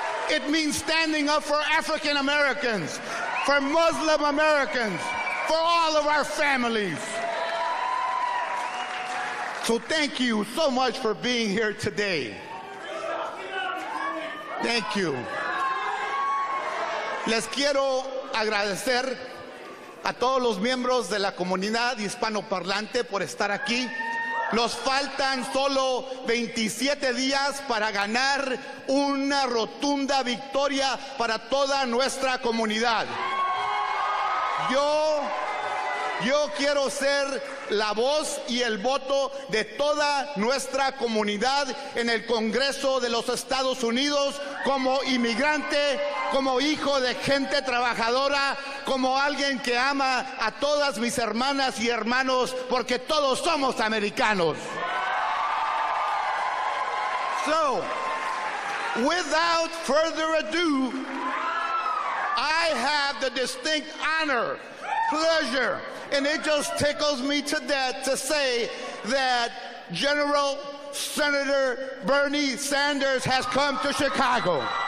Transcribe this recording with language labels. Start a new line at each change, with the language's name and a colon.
English: It means standing up for African Americans, for Muslim Americans, for all of our families. So thank you so much for being here today. Thank you.
Spanish: Les quiero agradecer a todos los miembros de la comunidad hispanoparlante por estar aquí. Nos faltan solo 27 días para ganar una rotunda victoria para toda nuestra comunidad. Yo quiero ser la voz y el voto de toda nuestra comunidad en el Congreso de los Estados Unidos, como inmigrante, como hijo de gente trabajadora, como alguien que ama a todas mis hermanas y hermanos, porque todos somos americanos.
English: So, without further ado, I have the distinct honor, pleasure, and it just tickles me to death to say that General Senator Bernie Sanders has come to Chicago.